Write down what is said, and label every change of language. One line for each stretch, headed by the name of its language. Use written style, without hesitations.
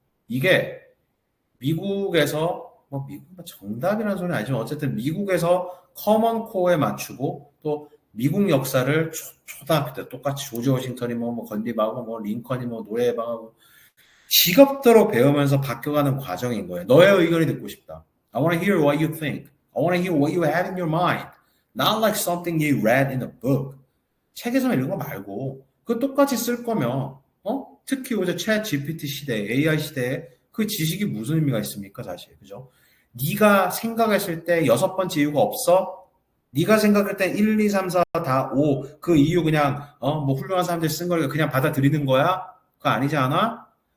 Korean: 이게 미국에서 미국 정답이라는 소리는 아니지만 어쨌든 미국에서 커먼 코어에 맞추고 또 미국 역사를 초등학교 때 똑같이 조지 워싱턴이 건디바고 링컨이 노래방하고 직업대로 배우면서 바뀌어가는 과정인 거예요. 너의 의견이 듣고 싶다.
English: I want to hear what you think. I want to hear what you have in your mind. Not like something you read in a book.
Korean: 책에서 읽은 거 말고 그거 똑같이 쓸 거면 특히 요새 챗 GPT 시대에 AI 시대에 그 지식이 무슨 의미가 있습니까 사실 그죠? 네가 생각했을 때 6번째 이유가 없어? 네가 생각할 때 1, 2, 3, 4 다 5 그 이유 그냥 훌륭한 사람들이 쓴 거니까 그냥 받아들이는 거야? 그거 아니지 않아?